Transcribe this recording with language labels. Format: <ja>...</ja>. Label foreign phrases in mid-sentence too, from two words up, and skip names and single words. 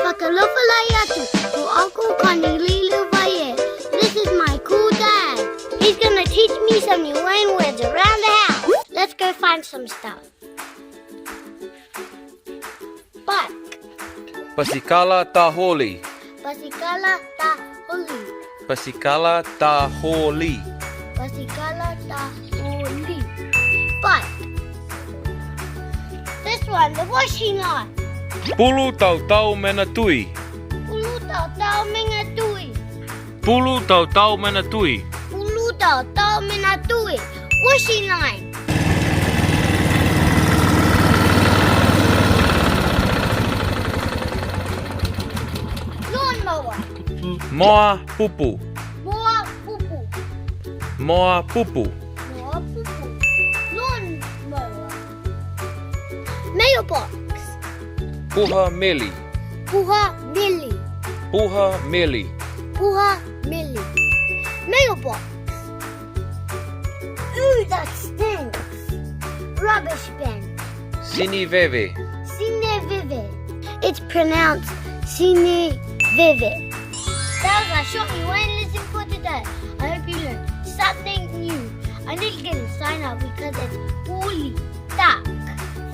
<en>Whakalofalaiatu to Uncle Koni-Leigh Liuvaie. This is my cool dad. He's gonna teach me some Niuean words around the house. Let's go find some stuff. Bark.</en> <niu>Pasikala taholi. Pasikala ta holi. Pasikala taholi. Pasikala ta holi.</niu> <en>Bark. This one, the washing line.</en> <niu>Pulu tau tau mena tui. Pulu tau tau menga tui. Pulu tau tau mena tui. Pulu tau tau menga tui.</niu> <en>Washing line. Lawnmower.</en> <niu>Moa pupu. Moa pupu. Moa pupu. Moa pupu. Lawnmower.</niu> <en>Mailbox.</en> <niu>Puha meli. Puha mili. Puha meli. Puha mili.</niu> <en>Mailbox. Ooh, that stinks. Rubbish bin.</en> <niu>Siniveve. Sinevive.</niu> <en>It's pronounced Sinevive. That was our short Niuean lesson for today. I hope you learned something new. I need to get a sign up because it's really dark.</en>